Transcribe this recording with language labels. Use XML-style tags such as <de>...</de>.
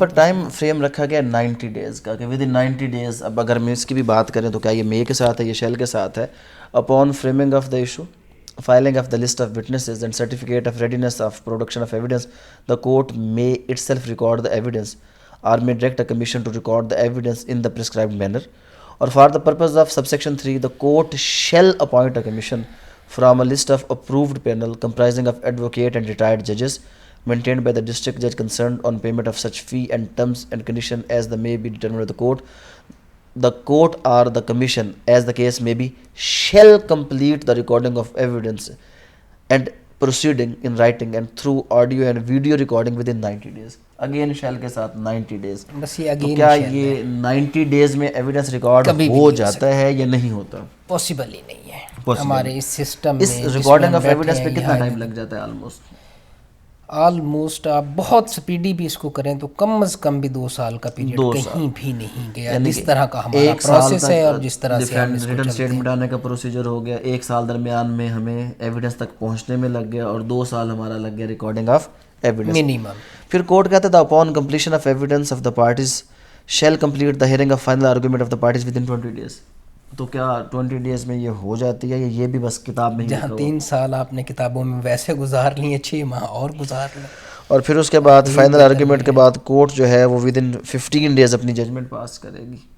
<ur>پر time frame رکھا گیا 90 days کا کہ ود ان 90 ڈیز، اب اگر میں اس کی بھی بات کریں تو کیا یہ مے کے ساتھ ہے،</ur> <en>یہ شیل کے ساتھ ہے، upon framing of the issue, filing of the list of witnesses and certificate of readiness of production of evidence, the court may itself record the evidence or may direct a commission to record the evidence in the prescribed manner. Or for the purpose of subsection 3, the court shall appoint a commission from a list of approved panel comprising of advocate and retired judges maintained by the district judge concerned on payment of such fee and terms and condition as the may be determined by the court. The court or the commission, as the case may be, shall complete the recording of evidence and proceeding in writing and through audio and video recording within 90 days. Again shall</en> <ur>کے ساتھ</ur> <en>90 days.</en> <ur>بس یہ تو</ur> <en>again</en> <ur>کیا یہ 90 days میں evidence record ہو جاتا ہے یا نہیں ہوتا؟ پاسبل ہی نہیں ہے ہمارے اس سسٹم اس میں۔ ریکارڈنگ آف ایویڈنس پہ کتنا ٹائم لگ جاتا ہے آلموسٹ آپ بہت سپیڈی بھی اس کو کریں تو کم از کم بھی 2 سال کا پیریڈ کہیں بھی نہیں گیا، جس طرح کا ہمارا پروسیس ہے اور جس طرح سے ہم اس کو</ur> <en>written</en> <ur>چلتے اسٹیٹمنٹ آنے کا پروسیجر ہو گیا، 1 سال درمیان میں ہمیں ایویڈنس تک پہنچنے میں لگ گیا اور 2 سال ہمارا لگ گیا ریکارڈنگ آف ایویڈنس۔</ur> <en>minimum</en> <ur>پھر کورٹ کہتا تھا</ur> <en>Upon completion of evidence of the parties shall complete the hearing of final argument of the parties within 20 days.</en> <ur>تو کیا 20 days میں یہ ہو جاتی ہے یا یہ بھی بس کتاب میں ہی جہاں 3 سال آپ نے کتابوں میں ویسے گزار لیے 6 ماہ اور گزار لیں. اور پھر اس کے بعد فائنل آرگومنٹ کے بعد کورٹ جو ہے وہ ود ان 15 days اپنی ججمنٹ پاس کرے گی.</ur>